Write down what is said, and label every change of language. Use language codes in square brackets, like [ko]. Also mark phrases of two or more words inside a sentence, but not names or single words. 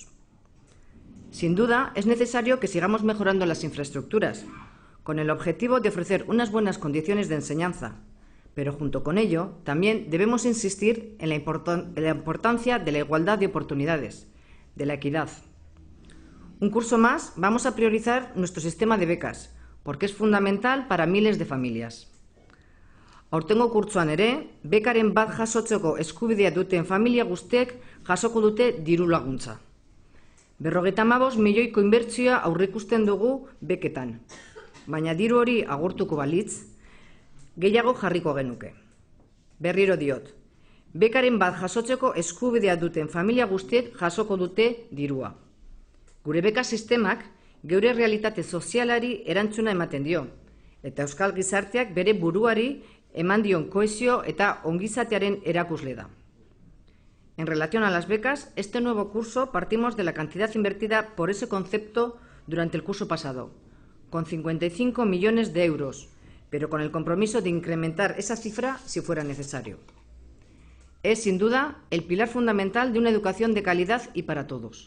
[es] Sin duda, es necesario que sigamos mejorando las infraestructuras, con el objetivo de ofrecer unas buenas condiciones de enseñanza, pero junto con ello también debemos insistir en la importancia de la igualdad de oportunidades, de la equidad. Un curso más vamos a priorizar nuestro sistema de becas, porque es fundamental para miles de familias. [eu] Aurtengo kurtsoan ere, bekaren bat jasotzeko eskubidea duten familia guztiek jasoko dute diru laguntza. 55 milioiko inbertsioa aurreikusten dugu beketan, baina diru hori agortuko balitz, gehiago jarriko genuke. Berriro diot, bekaren bat jasotzeko eskubidea duten familia guztiek jasoko dute dirua. Gure beka sistemak geure realitate sozialari erantzuna ematen dio, eta euskal gizarteak bere buruari eman dion kohesio eta ongizatearen erakusle da. [es] En relación a las becas, este nuevo curso partimos de la cantidad invertida por ese concepto durante el curso pasado, con 55 millones de euros, pero con el compromiso de incrementar esa cifra si fuera necesario. Es, sin duda, el pilar fundamental de una educación de calidad y para todos.